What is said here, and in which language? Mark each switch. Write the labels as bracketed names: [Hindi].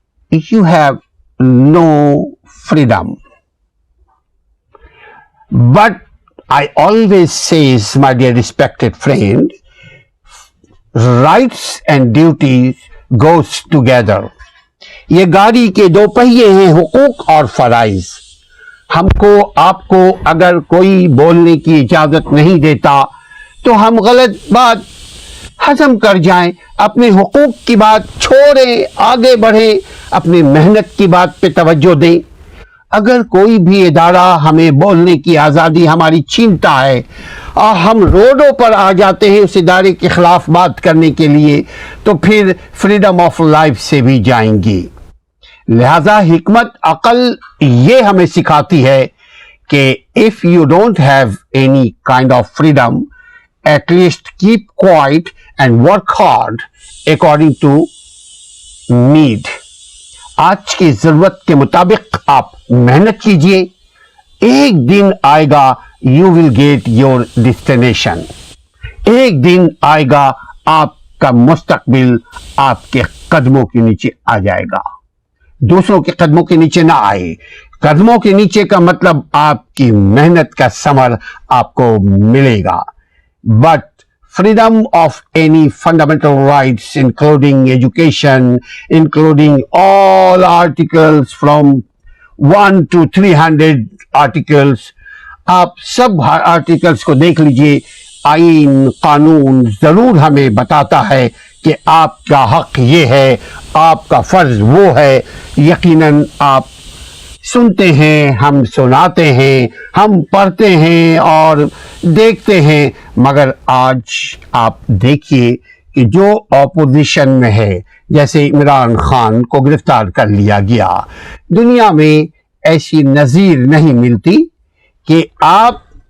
[English] You have no freedom. But I always say, my dear respected friend, rights and duties goes together. [Urdu] یہ گاڑی کے دو پہیے ہیں، حقوق اور فرائض. ہم کو، آپ کو اگر کوئی بولنے کی اجازت نہیں دیتا تو ہم غلط بات ہضم کر جائیں، اپنے حقوق کی بات چھوڑیں، آگے بڑھیں، اپنی محنت کی بات پہ توجہ دیں. اگر کوئی بھی ادارہ ہمیں بولنے کی آزادی ہماری چھینتا ہے اور ہم روڈوں پر آ جاتے ہیں اس ادارے کے خلاف بات کرنے کے لیے، تو پھر فریڈم آف لائف سے بھی جائیں گی. لہذا حکمت عقل یہ ہمیں سکھاتی ہے کہ [English] if you don't have any kind of freedom, at least keep quiet and work hard according to need. [Urdu] آج کی ضرورت کے مطابق آپ محنت کیجئے، ایک دن آئے گا [English] you will get your destination. [Urdu] ایک دن آئے گا آپ کا مستقبل آپ کے قدموں کے نیچے آ جائے گا، دوسروں کے قدموں کے نیچے نہ آئے. قدموں کے نیچے کا مطلب آپ کی محنت کا ثمر آپ کو ملے گا. [English] But freedom of any fundamental rights, including education, including all articles from 1 to 300 articles. [Urdu] آپ سب آرٹیکلس کو دیکھ لیجئے. آئین قانون ضرور ہمیں بتاتا ہے کہ آپ کا حق یہ ہے، آپ کا فرض وہ ہے. یقیناً آپ سنتے ہیں، ہم سناتے ہیں، ہم پڑھتے ہیں اور دیکھتے ہیں، مگر آج آپ دیکھیے کہ جو اپوزیشن میں ہے، جیسے عمران خان کو گرفتار کر لیا گیا، دنیا میں ایسی نظیر نہیں ملتی کہ آپ